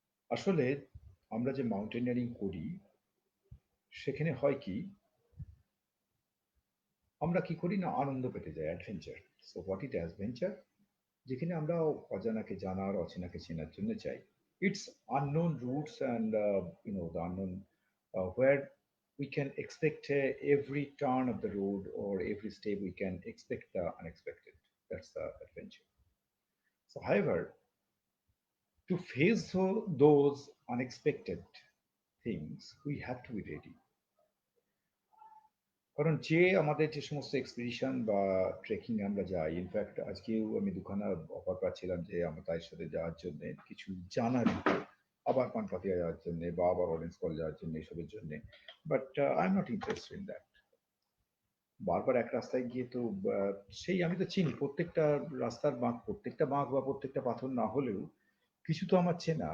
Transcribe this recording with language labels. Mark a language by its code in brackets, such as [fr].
[bn] আসলে আমরা যে মাউন্টেনিয়ারিং করি সেখানে হয় কি, আমরা কি করি না আনন্দ পেতে যাই, adventure. [en] so what it adventure, [bn] যেখানে আমরা অজানাকে জানার, অচেনাকে চেনার জন্য চাই। [en] It's unknown routes and the unknown where we can expect every turn of the road or every step we can expect the unexpected. That's the adventure. So however, to face those unexpected things, we have to be ready. [bn] কারণ যে আমাদের যে সমস্ত expedition বা trekking আমরা যাই, in fact আজকেও আমি দুখানা অফার পাচ্ছিলাম যে আমার তার সাথে যাওয়ার জন্য কিছু জানার, আবার পানপাতিয়া যাওয়ার জন্য বা আবার অরেঞ্জ কল যাওয়ার জন্য, এসবের জন্য। [en] But I am not interested in that. [bn] বারবার এক রাস্তায় গিয়ে তো সেই আমি তো চিনি প্রত্যেকটা রাস্তার বাঁক, প্রত্যেকটা বাঁক বা প্রত্যেকটা পাথর না হলেও কিছু তো আমার চেনা।